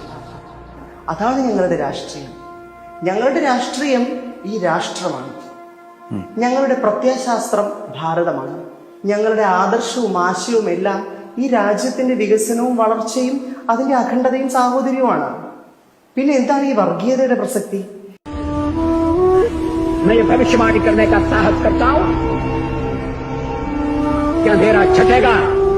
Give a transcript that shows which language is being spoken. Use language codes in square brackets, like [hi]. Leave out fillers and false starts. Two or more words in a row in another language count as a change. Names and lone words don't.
[ml] അതാണ് ഞങ്ങളുടെ രാഷ്ട്രീയം. ഞങ്ങളുടെ രാഷ്ട്രീയം ഈ രാഷ്ട്രമാണ്. ഞങ്ങളുടെ പ്രത്യയശാസ്ത്രം ഭാരതമാണ്. ഞങ്ങളുടെ ആദർശവും ആശയവും എല്ലാം ഈ രാജ്യത്തിന്റെ വികസനവും വളർച്ചയും അതിന്റെ അഖണ്ഡതയും സാഹോദര്യവുമാണ്. പിന്നെ എന്താണ് ഈ വർഗീയതയുടെ പ്രസക്തി? [hi] मैं ये भविष्यवाणी करने का साहस करता हूं कि अंधेरा छटेगा,